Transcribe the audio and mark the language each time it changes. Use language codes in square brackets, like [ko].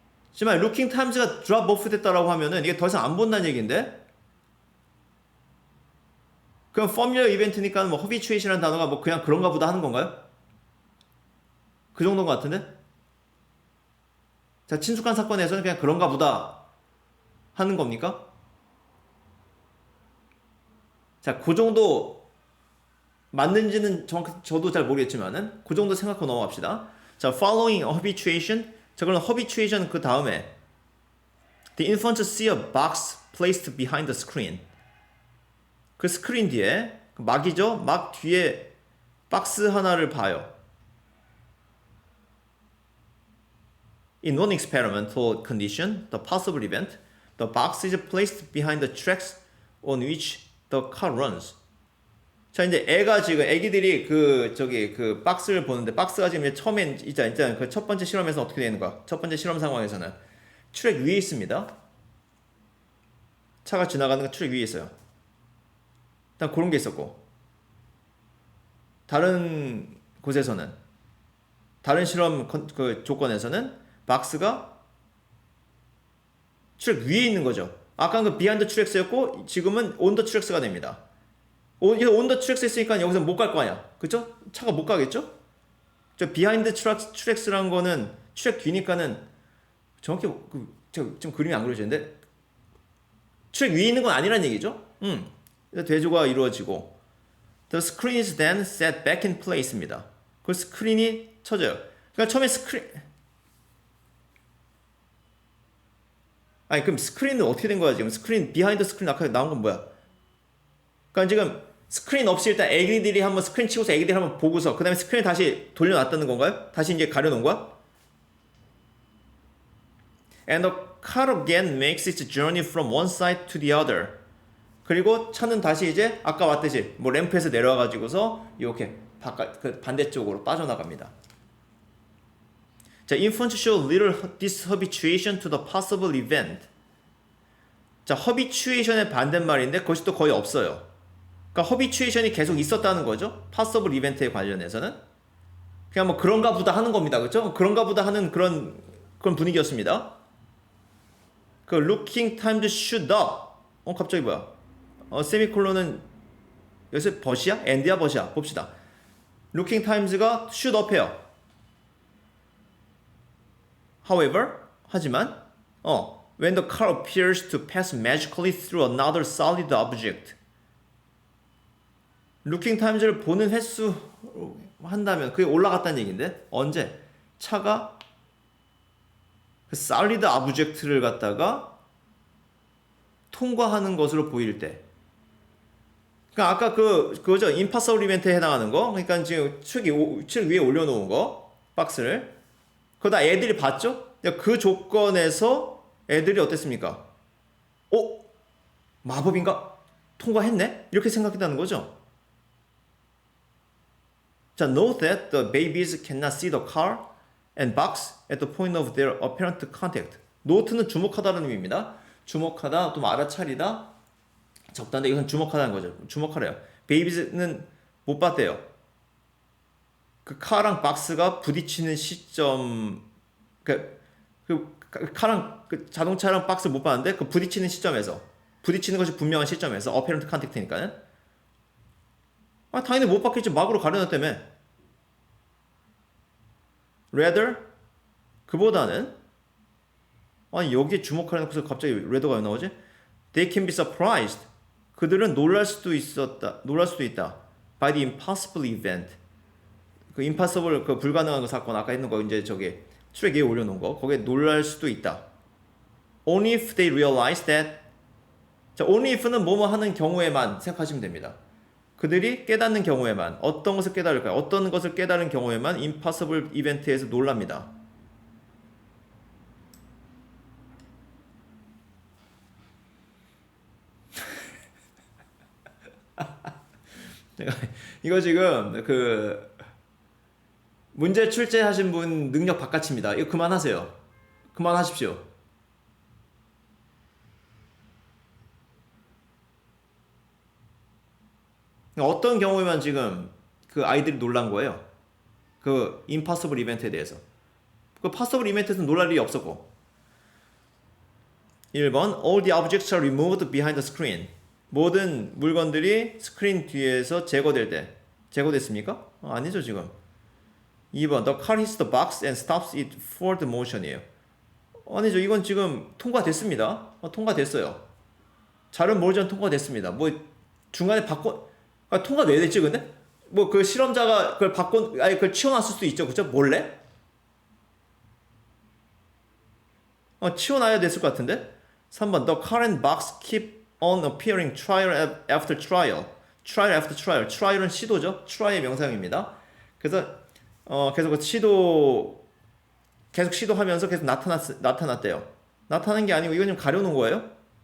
[ko] 하지만 looking times가 drop off 됐다라고 하면은 이게 더 이상 안 본다는 얘기인데 그럼 familiar event니까 뭐 habituation이라는 단어가 뭐 그냥 그런가 보다 하는 건가요? 그 정도인 것 같은데? 자, 친숙한 사건에서는 그냥 그런가 보다 하는 겁니까? 자, 그 정도 맞는지는 정확히 저도 잘 모르겠지만은 그 정도 생각하고 넘어갑시다. [en] 자, following a habituation. 자, 그럼 habituation 그 다음에 the infant see a box placed behind the screen. [ko] 그 스크린 뒤에 막이죠. 막 뒤에 박스 하나를 봐요. [en] In one experimental condition, the possible event, the box is placed behind the tracks on which the car runs. [ko] 자, 이제 애기들이 그 박스를 보는데, 박스가 지금 처음엔, 일단 그 첫 번째 실험에서 어떻게 되는 거야? 첫 번째 실험 상황에서는 트랙 위에 있습니다. 차가 지나가는 거 트랙 위에 있어요. 일단 그런 게 있었고, 다른 곳에서는, 다른 실험 그 조건에서는 박스가 트랙 위에 있는 거죠. 아까는 그 비하인드 트랙스였고, 지금은 온 더 트랙스가 됩니다. 온 더 트랙스 했으니까 여기서 못 갈 거 아니야. 그쵸? 차가 못 가겠죠? 저 비하인드 트랙스라는 거는 트랙 뒤니까는 정확히 지금 그림이 안 그려지는데 트랙 위에 있는 건 아니란 얘기죠? 대조가 이루어지고 [en] the screen is then set back in place입니다. [ko] 그 스크린이 쳐져요. 그러니까 처음에 아니 그럼 스크린은 어떻게 된 거야 지금? 스크린 비하인드 스크린 아까 나온 건 뭐야? 그러니까 지금 스크린 없이 일단 애기들이 한번 스크린 치고서 애기들이 한번 보고서 그 다음에 스크린 다시 돌려놨다는 건가요? 다시 이제 가려놓은 거야? [en] And the car again makes its journey from one side to the other. [ko] 그리고 차는 다시 이제 아까 왔듯이 뭐 램프에서 내려와가지고서 이렇게 그 반대쪽으로 빠져나갑니다. [en] 자, infants show little dishabituation to the possible event. [ko] 자, habituation의 반대말인데 그것이 또 거의 없어요. 그러니까 허비추에이션이 계속 있었다는 거죠. 파서블 이벤트에 관련해서는 그냥 뭐 그런가 보다 하는 겁니다. 그렇죠? 그런가 보다 하는 그런 분위기였습니다. [en] 그 looking time to shoot up. [ko] 갑자기 뭐야? 세미콜론은 여기서 버시야? 엔드야 버시야? 봅시다. [en] looking times가 shoot up해요. However, 하지만 when the car appears to pass magically through another solid object. [ko] 루킹 타임즈를 보는 횟수 한다면 그게 올라갔다는 얘기인데 언제? 차가 그 솔리드 오브젝트를 갖다가 통과하는 것으로 보일 때. 그러니까 아까 그거죠. 임파서블 이벤트에 해당하는 거. 그러니까 지금 책 위에 올려놓은 거 박스를 그거 다 애들이 봤죠? 그 조건에서 애들이 어땠습니까? 마법인가? 통과했네? 이렇게 생각했다는 거죠. [en] 자, note that the babies cannot see the car and box at the point of their apparent contact. [ko] note는 주목하다는 의미입니다. 주목하다, 또 알아차리다, 적다인데 이건 주목하다는 거죠. 주목하래요. babies는 못 봤대요. 그 카랑 박스가 부딪히는 시점, 그 카랑 그 자동차랑 박스 못 봤는데 그 부딪히는 시점에서, 부딪히는 것이 분명한 시점에서 apparent contact니까는. 당연히 못 봤겠지. 막으로 가려놨다며. rather 그보다는 여기에 주목하는 것에서 갑자기 rather가 왜 나오지? [en] They can be surprised. [ko] 그들은 놀랄 수도 있다. [en] By the impossible event. [ko] 그 impossible 그 불가능한 그 사건 아까 했는 거 이제 저기 트랙 위에 올려놓은 거 거기에 놀랄 수도 있다. [en] Only if they realize that. [ko] 자, only if는 뭐뭐 하는 경우에만 생각하시면 됩니다. 그들이 깨닫는 경우에만 어떤 것을 깨달을까요? 어떤 것을 깨달은 경우에만 임파서블 이벤트에서 놀랍니다. 이거 지금 그 문제 출제하신 분 능력 바깥입니다. 이거 그만하세요. 그만하십시오. 어떤 경우에만 지금 그 아이들이 놀란 거예요. 그 임파서블 이벤트에 대해서. 그 파서블 이벤트에서는 놀랄 일이 없었고. [en] 1번 All the objects are removed behind the screen. [ko] 모든 물건들이 스크린 뒤에서 제거될 때. 제거됐습니까? 아니죠 지금. [en] 2번 The car hits the box and stops it forward motion이에요. 아니죠. [ko] 이건 지금 통과됐습니다. 통과됐어요. 잘은 모르지만 통과됐습니다. 뭐 중간에 통과 왜 됐지 근데? 뭐 그 실험자가 그걸 아니 그걸 치워놨을 수도 있죠, 그죠? 몰래? 치워놔야 됐을 것 같은데. [en] 3번 The current box keep on appearing trial after trial. trial after trial. trial은 시도죠. [ko] try의 명사형입니다. 그래서 계속 그 시도 계속 시도하면서 계속 나타났대요. 나타난 게 아니고 이건 좀 가려놓은 거예요.